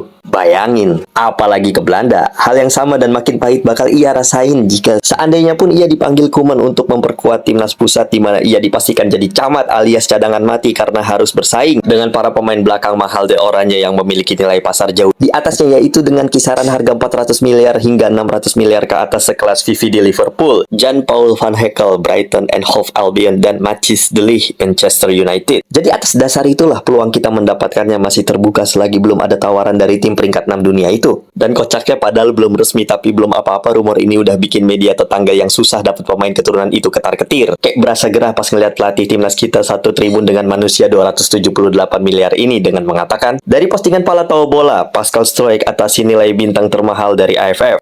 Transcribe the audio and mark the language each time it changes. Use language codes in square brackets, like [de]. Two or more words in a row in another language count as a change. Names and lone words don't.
[id] Bayangin, apalagi ke Belanda, hal yang sama dan makin pahit bakal ia rasain jika seandainya pun ia dipanggil Koeman untuk memperkuat timnas pusat, di mana ia dipastikan jadi camat alias cadangan mati karena harus bersaing dengan para pemain belakang mahal de Oranje yang memiliki nilai pasar jauh di atasnya, yaitu dengan kisaran harga 400 miliar hingga 600 miliar ke atas sekelas Vivi di Liverpool, Jan-Paul van Hekel Brighton and Hove Albion, dan Matthijs de Ligt Manchester United. Jadi atas dasar itulah peluang kita mendapatkannya masih terbuka selagi belum ada tawaran dari tim peringkat 6 dunia itu. Dan kocaknya padahal belum resmi tapi belum apa-apa, rumor ini udah bikin media tetangga yang susah dapat pemain keturunan itu ketar-ketir. Kayak berasa gerah pas ngeliat pelatih timnas kita satu tribun dengan manusia 278 miliar ini dengan mengatakan, dari postingan Pala Tahu Bola, Pascal Struijk atasi nilai bintang termahal dari AFF.